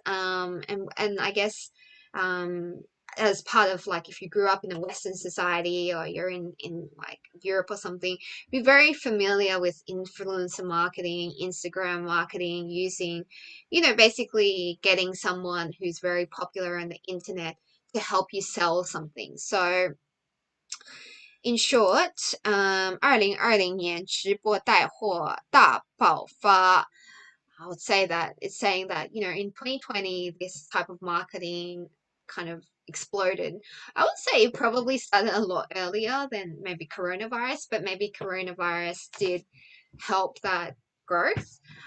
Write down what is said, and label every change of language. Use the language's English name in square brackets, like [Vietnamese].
[English] And I guess as part of like if you grew up in a Western society or you're in like Europe or something, be very familiar with influencer marketing, Instagram marketing, using, basically getting someone who's very popular on the internet to help you sell something. [Chinese] So in short, 2020年直播带货大爆发. [English] I would say that it's saying that, in 2020, this type of marketing kind of exploded. I would say it probably started a lot earlier than maybe coronavirus, but maybe coronavirus did help that growth.